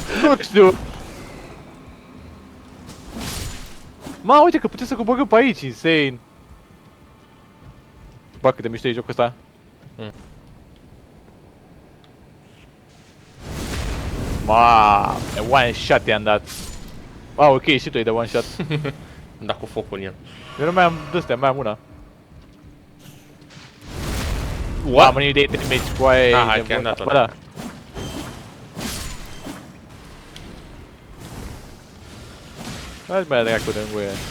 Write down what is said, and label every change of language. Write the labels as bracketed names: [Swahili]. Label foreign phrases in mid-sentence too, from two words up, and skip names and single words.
[Romanian] Nu știu. Ma, uite că putem să coborâm pe aici, insane. Bă, cât de mișto e jocul ăsta. Ma, e [English] one shot [Romanian] i-am dat. Ah, ok, și tu e de [English] one shot. [Romanian] Da, cu focul în el. Eu nu mai am de-astea, mai am una. [English] What? [Romanian] Am o idee de damage cu aia. Ah, hai că i-am dat-o. Bă, da. Hai mai dracu de înguie.